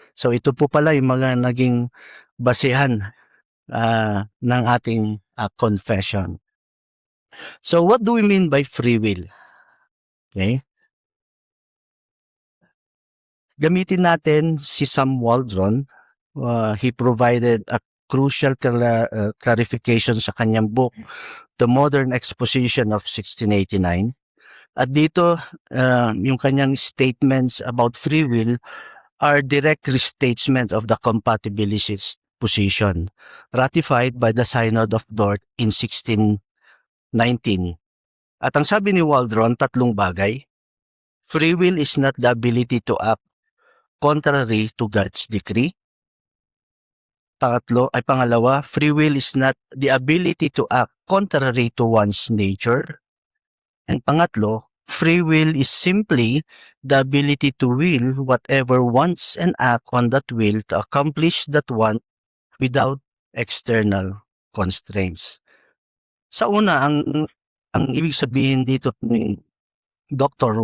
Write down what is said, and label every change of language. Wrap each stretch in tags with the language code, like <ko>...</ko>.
<tl>So ito po pala yung mga naging basihan ng ating confession.</tl> <en>So what do we mean by free will? Okay?</en> <tl>Gamitin natin si Sam Waldron.</tl> <en>He provided a crucial clarification</en> <tl>sa kanyang</tl> <en>book, The Modern Exposition of 1689.</en> <tl>At dito, yung kanyang</tl> <en>statements about free will are direct restatement of the compatibilist position ratified by the Synod of Dort in 1619.</en> <tl>At ang sabi ni Waldron, 3 bagay.</tl> <en>Free will is not the ability to act contrary to God's decree. Pangalawa, free will is not the ability to act contrary to one's nature. And pangatlo, free will is simply the ability to will whatever wants and act on that will to accomplish that want without external constraints.</en> <tl>Sa una, ang ibig sabihin dito</tl> <en>Dr.</en>